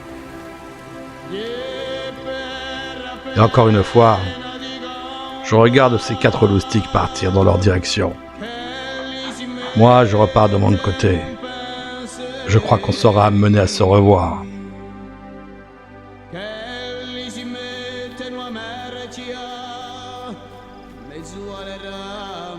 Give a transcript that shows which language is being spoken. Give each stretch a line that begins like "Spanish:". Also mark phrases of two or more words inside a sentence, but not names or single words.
French: Et encore une fois, je regarde ces 4 loustiques partir dans leur direction. Moi, je repars de mon côté. Je crois qu'on sera amené à se revoir.
Italian: Che gli si mette una mercia, mezzo alle